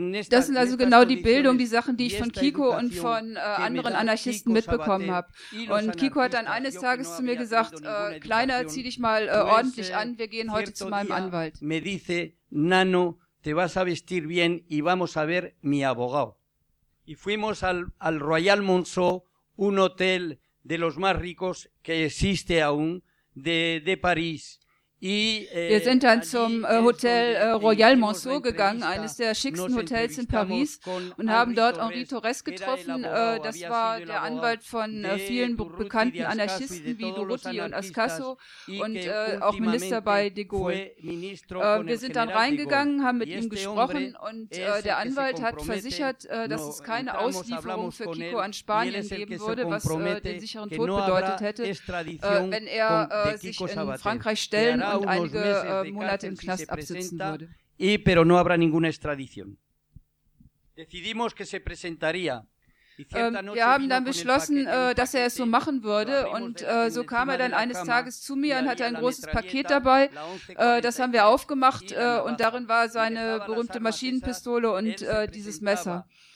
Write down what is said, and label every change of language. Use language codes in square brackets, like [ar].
[de] Das sind also genau die Bildung, die Sachen, die ich von Kiko und von anderen Anarchisten mitbekommen habe. Und Kiko hat dann eines Tages zu mir gesagt, Kleiner, zieh dich mal ordentlich an, wir gehen heute zu meinem Anwalt. [es] Me dice, Nano, te vas a vestir bien y vamos a ver mi abogado. Y fuimos al Royal Monceau, un hotel de los más ricos que existe aún de París. [de] Wir sind dann zum Hotel Royal Monceau gegangen, eines der schicksten Hotels in Paris, und haben dort Henri Torres getroffen. Das war der Anwalt von vielen bekannten Anarchisten wie Durruti und Ascaso und auch Minister bei de Gaulle. Wir sind dann reingegangen, haben mit ihm gesprochen und der Anwalt hat versichert, dass es keine Auslieferung für Kiko an Spanien geben würde, was den sicheren Tod bedeutet hätte, wenn er sich in Frankreich stellen und einige Monate im Knast absitzen würde. [es] Pero no habrá ninguna extradición. Decidimos que se presentaría. [de] Wir haben dann beschlossen, dass er es so machen würde, und so kam er dann eines Tages zu mir und hatte ein großes Paket dabei. Das haben wir aufgemacht, und darin war seine berühmte Maschinenpistole und dieses Messer.